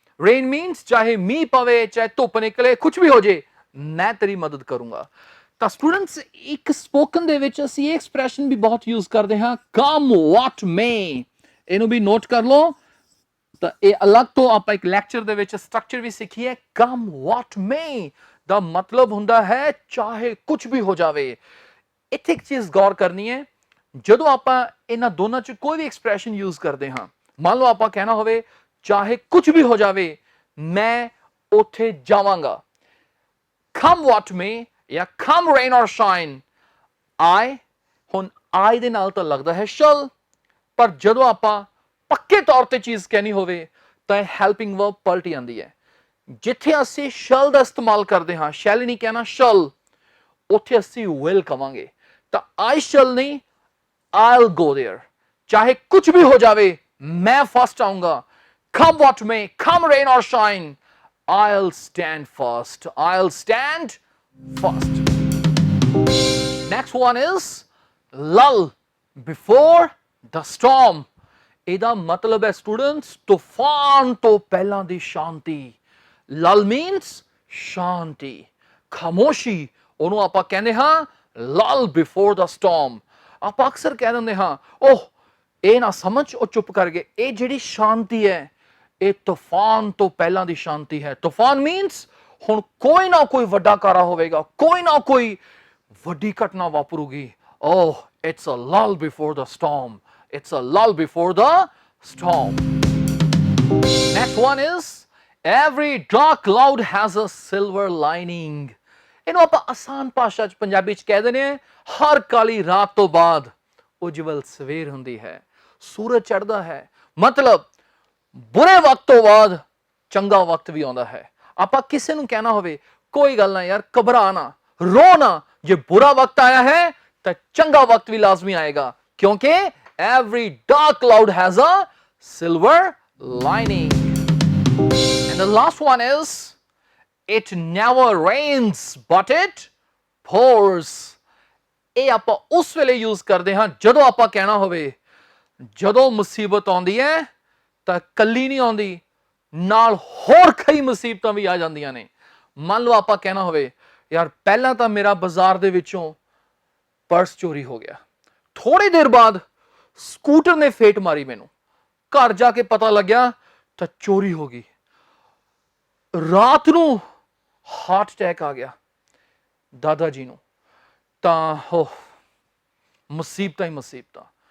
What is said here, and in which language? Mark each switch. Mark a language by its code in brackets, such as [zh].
[pa] rain means ਚਾਹੇ ਮੀਂਹ ਪਵੇ, ਚਾਹੇ ਧੁੱਪ ਨਿਕਲੇ, ਕੁਝ ਵੀ ਹੋ ਜੇ ਮੈਂ ਤੇਰੀ ਮਦਦ ਕਰੂੰਗਾ। ਤਾਂ ਸਟੂਡੈਂਟਸ ਇੱਕ ਸਪੋਕਨ ਦੇ ਵਿੱਚ ਅਸੀਂ ਇਹ ਐਕਸਪ੍ਰੈਸ਼ਨ ਵੀ ਬਹੁਤ ਯੂਜ਼ ਕਰਦੇ ਹਾਂ, come what may। ਇਹਨੂੰ ਵੀ ਨੋਟ ਕਰ ਲਓ। ਤਾਂ ਇਹ ਅਲੱਗ ਤੋਂ ਆਪਾਂ ਇੱਕ ਲੈਕਚਰ ਦੇ ਵਿੱਚ ਸਟਰਕਚਰ ਵੀ ਸਿੱਖੀ ਹੈ। come what may ਦਾ ਮਤਲਬ ਹੁੰਦਾ ਹੈ ਚਾਹੇ ਕੁਝ ਵੀ ਹੋ ਜਾਵੇ। ਇੱਥੇ ਇੱਕ ਚੀਜ਼ ਗੌਰ ਕਰਨੀ ਹੈ, ਜਦੋਂ ਆਪਾਂ ਇਹਨਾਂ ਦੋਨਾਂ ਚ ਕੋਈ ਵੀ ਐਕਸਪ੍ਰੈਸ਼ਨ ਯੂਜ਼ ਕਰਦੇ ਹਾਂ, ਮੰਨ ਲਓ ਆਪਾਂ ਕਹਿਣਾ ਹੋਵੇ ਚਾਹੇ ਕੁਝ ਵੀ ਹੋ ਜਾਵੇ ਮੈਂ ਉੱਥੇ ਜਾਵਾਂਗਾ। come what may ਜਾਂ come rain or shine I, ਹੁਣ I ਦੇ ਨਾਲ ਤਾਂ ਲੱਗਦਾ ਹੈ shall, ਪਰ ਜਦੋਂ ਆਪਾਂ ਪੱਕੇ ਤੌਰ ਤੇ ਚੀਜ਼ ਕਹਿਣੀ ਹੋਵੇ ਤਾਂ ਇਹ ਹੈਲਪਿੰਗ ਵਰਬ ਪਲਟੀ ਆਉਂਦੀ ਹੈ। ਜਿੱਥੇ ਅਸੀਂ shall ਦਾ ਇਸਤੇਮਾਲ ਕਰਦੇ ਹਾਂ, shall ਨਹੀਂ ਕਹਿਣਾ shall, ਉੱਥੇ ਅਸੀਂ will ਕਵਾਂਗੇ। ਤਾਂ I shall ਨਹੀਂ [en] I'll go there। [pa] ਚਾਹੇ ਕੁਝ ਵੀ ਹੋ ਜਾਵੇ ਮੈਂ ਫਸਟ ਆਊਂਗਾ। [en] come what may, come rain or shine I'll stand first, I'll stand first। Next one is lull before the storm। [pa] ਇਹਦਾ ਮਤਲਬ ਹੈ ਸਟੂਡੈਂਟਸ ਤੂਫਾਨ ਤੋਂ ਪਹਿਲਾਂ ਦੀ ਸ਼ਾਂਤੀ। lull means ਸ਼ਾਂਤੀ, ਖਾਮੋਸ਼ੀ, ਉਹਨੂੰ ਆਪਾਂ ਕਹਿੰਦੇ ਹਾਂ lull before the storm। ਆਪਾਂ ਅਕਸਰ ਕਹਿ ਦਿੰਦੇ ਹਾਂ ਓਹ ਇਹ ਨਾ ਸਮਝ ਉਹ ਚੁੱਪ ਕਰ ਗਏ। ਇਹ ਜਿਹੜੀ ਸ਼ਾਂਤੀ ਹੈ ਇਹ ਤੂਫਾਨ ਤੋਂ ਪਹਿਲਾਂ ਦੀ ਸ਼ਾਂਤੀ ਹੈ। ਤੂਫਾਨ ਮੀਨਸ ਹੁਣ ਕੋਈ ਨਾ ਕੋਈ ਵੱਡਾ ਕਾਰਾ ਹੋਵੇਗਾ, ਕੋਈ ਨਾ ਕੋਈ ਵੱਡੀ ਘਟਨਾ ਵਾਪਰੂਗੀ। [en] Oh it's a lull before the storm, it's a lull before the storm. Next one is every dark cloud has a silver lining. [pa] ਇਹਨੂੰ ਆਪਾਂ ਆਸਾਨ ਭਾਸ਼ਾ ਚ ਪੰਜਾਬੀ ਚ ਕਹਿ ਦਿੰਦੇ ਹਾਂ ਹਰ ਕਾਲੀ ਰਾਤ ਤੋਂ ਬਾਅਦ ਉਜਵਲ ਸਵੇਰ ਹੁੰਦੀ ਹੈ, ਸੂਰਜ ਚੜ੍ਹਦਾ ਹੈ। ਮਤਲਬ ਬੁਰੇ ਵਕਤ ਤੋਂ ਬਾਅਦ ਚੰਗਾ ਵਕਤ ਵੀ ਆਉਂਦਾ ਹੈ। ਆਪਾਂ ਕਿਸੇ ਨੂੰ ਕਹਿਣਾ ਹੋਵੇ ਕੋਈ ਗੱਲ ਨਾ ਯਾਰ ਘਬਰਾ ਨਾ, ਰੋ ਨਾ, ਜੇ ਬੁਰਾ ਵਕਤ ਆਇਆ ਹੈ ਤਾਂ ਚੰਗਾ ਵਕਤ ਵੀ ਲਾਜ਼ਮੀ ਆਏਗਾ, ਕਿਉਂਕਿ [en] every dark cloud has a silver lining. And the last one is it never rains but it pours. [pa] ਇਹ ਆਪਾਂ ਉਸ ਵੇਲੇ ਯੂਜ਼ ਕਰਦੇ ਹਾਂ ਜਦੋਂ ਆਪਾਂ ਕਹਿਣਾ ਹੋਵੇ ਜਦੋਂ ਮੁਸੀਬਤ ਆਉਂਦੀ ਹੈ ਤਾਂ ਕੱਲੀ ਨਹੀਂ ਆਉਂਦੀ, ਨਾਲ ਹੋਰ ਕਈ ਮੁਸੀਬਤਾਂ ਵੀ ਆ ਜਾਂਦੀਆਂ ਨੇ। ਮੰਨ ਲਓ ਆਪਾਂ ਕਹਿਣਾ ਹੋਵੇ ਯਾਰ ਪਹਿਲਾਂ ਤਾਂ ਮੇਰਾ ਬਾਜ਼ਾਰ ਦੇ ਵਿੱਚੋਂ ਪਰਸ ਚੋਰੀ ਹੋ ਗਿਆ, ਥੋੜੀ ਦੇਰ ਬਾਅਦ ਸਕੂਟਰ ਨੇ ਫੇਟ ਮਾਰੀ, ਮੈਨੂੰ ਘਰ ਜਾ ਕੇ ਪਤਾ ਲੱਗਿਆ ਤਾਂ ਚੋਰੀ ਹੋ ਗਈ, ਰਾਤ ਨੂੰ ਹਾਰਟ ਅਟੈਕ ਆ ਗਿਆ ਦਾਦਾ ਜੀ ਨੂੰ, ਤਾਂ ਹੋ ਮੁਸੀਬਤਾਂ ਹੀ ਮੁਸੀਬਤਾਂ।